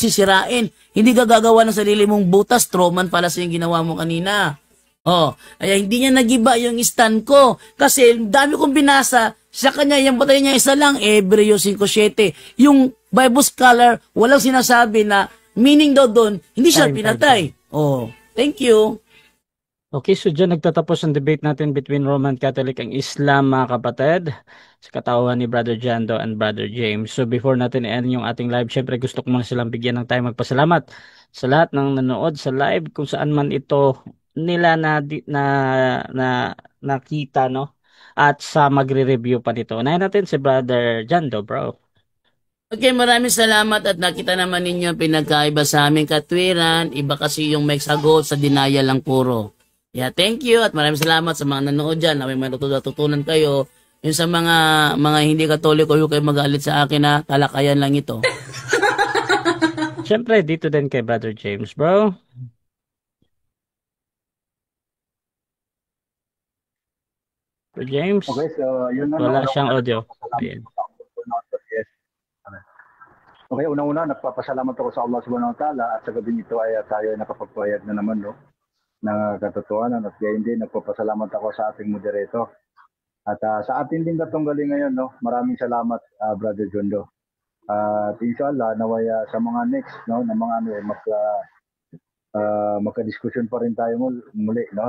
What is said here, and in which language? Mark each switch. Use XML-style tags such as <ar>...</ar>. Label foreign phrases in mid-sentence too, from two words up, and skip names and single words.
<tl>Hindi ka gagawa ng sarili mong butas. Troman pala sa yung ginawa mo kanina. Oh, ay hindi niya nagiba yung stand ko. Kasi dami kong binasa, sa kanya, yung batay niya isa lang, Hebreo 5:7. Yung</tl> <en>Bible scholar,</en> <tl>walang sinasabi na meaning daw doon, hindi siya</tl> <en>Time.</en> <tl>pinatay.</tl> <en>Oh, thank you.</en> <tl>Okay, so dyan nagtatapos ang debate natin</tl> <en>between Roman Catholic and Islam,</en> <tl>mga kapatid, sa katawan ni Brother Jando and Brother James. So before natin i-end yung ating live, syempre gusto ko muna silang bigyan ng time magpasalamat sa lahat ng nanood sa live kung saan man ito nila na nakita, no? At sa magre-review pa nito. Unahin natin si Brother Jando, bro. Okay, maraming salamat at nakita naman ninyo ang pinagkaiba sa aming katwiran. Iba kasi yung may sagot sa dinaya lang puro.</tl> <en>Yeah, thank you</en> <tl>at maraming salamat sa mga nanood dyan. May natutunan kayo. Yung sa mga hindi katoliko, yung kayo magalit sa akin na talakayan lang ito. Syempre, dito din kay Brother James, bro. Brother James, Okay, so yun na. wala no? siyang audio. Ayan.</tl> <en>Yes.</en> <tl>Okay, unang-una, nagpapasalamat ako sa Allah</tl> <ar>سبحانه وتعالى</ar> <tl>at sa gabi nito ay tayo ay nakapagpahayag na naman, no? Na katotohanan at gayon din, nagpapasalamat ako sa ating moderator. At sa ating din katunggali ngayon, no? Maraming salamat, Brother Jondo. At inshallah, naway sa mga next, no? Na mga ano, magka-discussion pa rin tayo muli, no?</tl>